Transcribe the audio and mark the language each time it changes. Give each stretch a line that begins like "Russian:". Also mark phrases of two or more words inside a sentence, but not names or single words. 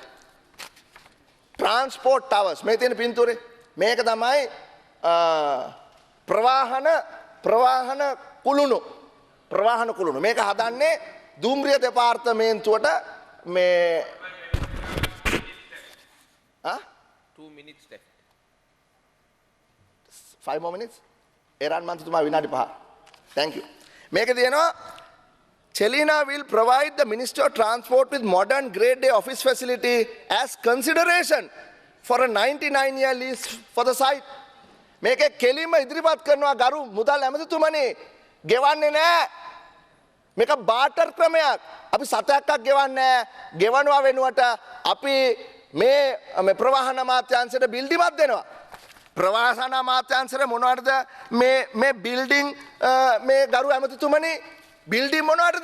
English: transport towers
Sinhala: මේ තියෙන පින්තූරේ මේක තමයි ප්‍රවාහන කුළුණු මේක හදන්නේ දුම්රිය දෙපාර්තමේන්තුවට මේ
English: 2 minutes left. 5 more minutes.
Sinhala: එරන් මන්ත්‍රීතුමා විනාඩි 5.
English: Thank you.
Sinhala: මේක තියෙනවා
English: Chelina will provide the Ministry of Transport with modern grade A office facility as consideration for a 99-year lease for the site.
Sinhala: මේක කෙලින්ම ඉදිරිපත් කරනවා ගරු මුදල් ඇමතිතුමනි ගෙවන්නේ නැහැ. මේක බාටර් ක්‍රමයක්. අපි සතයක්ක් ගෙවන්නේ නැහැ. ගෙවනවා වෙනුවට අපි මේ ප්‍රවාහන අමාත්‍යාංශයට බිල්ඩිමක් දෙනවා. ප්‍රවාහන අමාත්‍යාංශයට මොනවටද මේ බිල්ඩින් මේ ගරු ඇමතිතුමනි බිල්ඩින් මොනවටද?